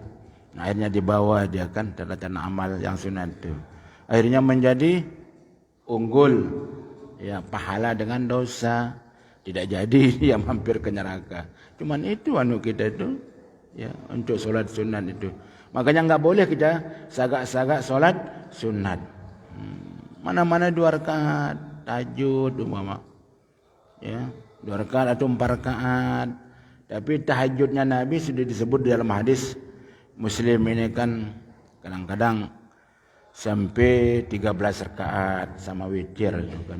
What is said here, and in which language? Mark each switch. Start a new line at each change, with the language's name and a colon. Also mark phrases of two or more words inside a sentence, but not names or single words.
Indonesian: Nah, akhirnya dibawa dia kan tanda-tanda amal yang sunat itu. Akhirnya menjadi unggul ya pahala dengan dosa. Tidak jadi dia mampir ke neraka. Cuman itu kita itu ya untuk solat sunat itu. Makanya enggak boleh kita sagak-sagak solat sunat. Mana-mana 2 rakaat tahajud umpama. Ya, 2 rakaat atau 4 rakaat. Tapi tahajudnya Nabi sudah disebut dalam hadis Muslim ini kan kadang-kadang sampai 13 rakaat sama witir itu kan.